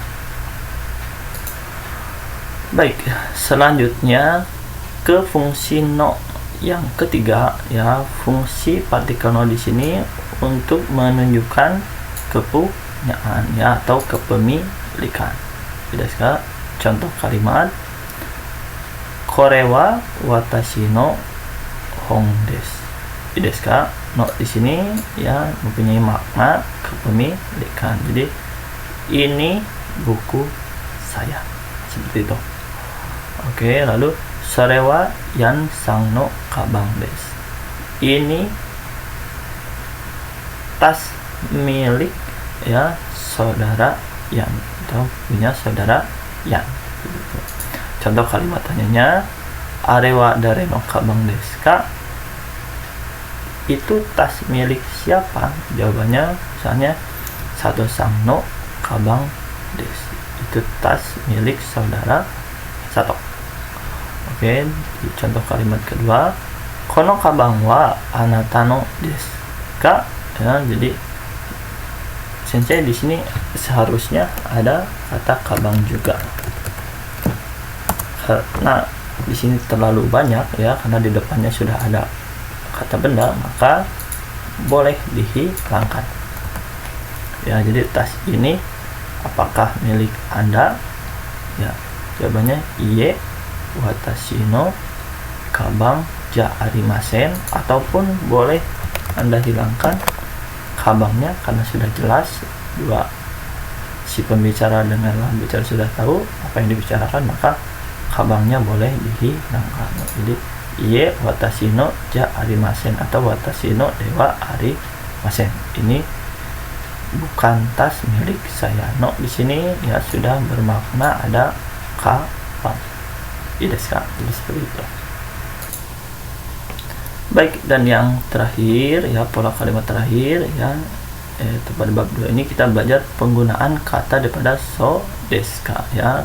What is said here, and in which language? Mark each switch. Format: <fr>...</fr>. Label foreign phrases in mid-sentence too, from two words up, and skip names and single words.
<id>Baik, selanjutnya ke fungsi no yang ketiga ya. Fungsi partikel no di sini untuk menunjukkan kepunyaan ya, atau kepemilikan.</id> <ja>ですか.</ja> <id>Contoh kalimat</id> <ja>これは私の本です. ですか.</ja> <id>No di sini ya mempunyai makna kepemilikan. Jadi ini buku saya, seperti itu. Oke, lalu</id> <ja>それはヤンさんのかばんです.</ja> <id>Ini tas milik ya saudara Yan, atau punya saudara Yan. Contoh kalimat tanyanya,</id> <ja>あれは誰のかばんですか?</ja> <id>Itu tas milik siapa? Jawabannya misalnya</id> <ja>佐藤さんのかばんです,</ja> <id>itu tas milik saudara Sato. Oke, di contoh kalimat kedua,</id> <ja>このかばんはあなたのですか?</ja> <id>Ya, jadi sensei di sini seharusnya ada kata kabang juga. Karena di sini terlalu banyak ya, karena di depannya sudah ada kata benda, maka boleh dihilangkan. Ya, jadi tas ini apakah milik Anda? Ya, jawabannya</id> <ja>いいえ私のかばんじゃありません,</ja> <id>ataupun boleh Anda hilangkan kabangnya karena sudah jelas dua si pembicara dengan lawan bicara sudah tahu apa yang dibicarakan, maka kabangnya boleh dihilangkan.</id> <ja>Jadi いいえ私のじゃありません atau 私のではありません.</ja> <id>Ini bukan tas milik saya. No di sini ya sudah bermakna ada kabang.</id> <ja>ですか.</ja> <id>Jadi seperti itu. Baik, dan yang terakhir ya, pola kalimat terakhir ya, pada bab 2 ini kita belajar penggunaan kata daripada</id> <ja>そうですか</ja> <id>ya.</id>